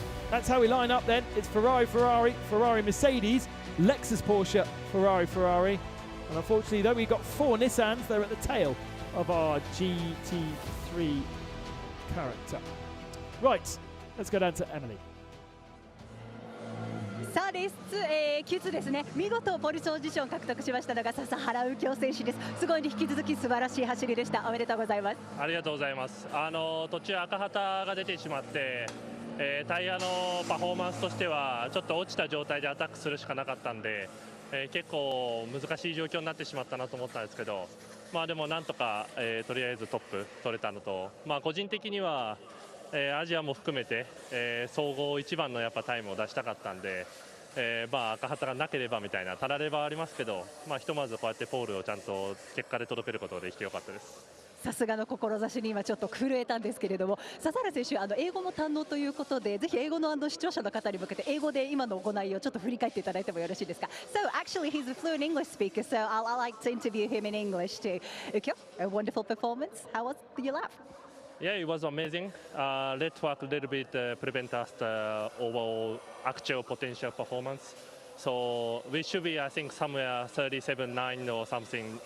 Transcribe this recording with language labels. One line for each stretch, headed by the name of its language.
English: That's how we line up then. It's Ferrari, Mercedes, Lexus, Porsche, Ferrari. And unfortunately, though, we've got 4 Nissans, they're at the tail of our GT3 character. Right, let's go down to Emily.
Japanese: さあレースQ2ですね。見事ポルポジション獲得しましたのが笹原右京選手です。すごい引き続き素晴らしい走りでした。おめでとうございます。ありがとうございます。途中赤旗が出てしまって、タイヤのパフォーマンスとしてはちょっと落ちた状態でアタックするしかなかったんで、結構難しい状況になってしまったなと思ったんですけど、まあでもなんとか、とりあえずトップ取れたのと、まあ個人的にはアジアも含めて、総合一番のやっぱタイムを出したかったんで、まあ赤旗がなければみたいなたらればありますけど、まあひとまずこうやってポールをちゃんと結果で届けることができてよかったです。さすがの志に今ちょっと震えたんですけれども、笹原選手英語も堪能ということで、ぜひ英語の視聴者の方に向けて英語で今の行いをちょっと振り返っていただいてもよろしいですか。
English: So actually he's a fluent English speaker, so I like to interview him in English too. Ukyo, a wonderful performance. How was your lap? Yeah, it was amazing. Red flag a little bit prevent us the overall actual potential performance. So we should be, I think, somewhere 37.9 or something.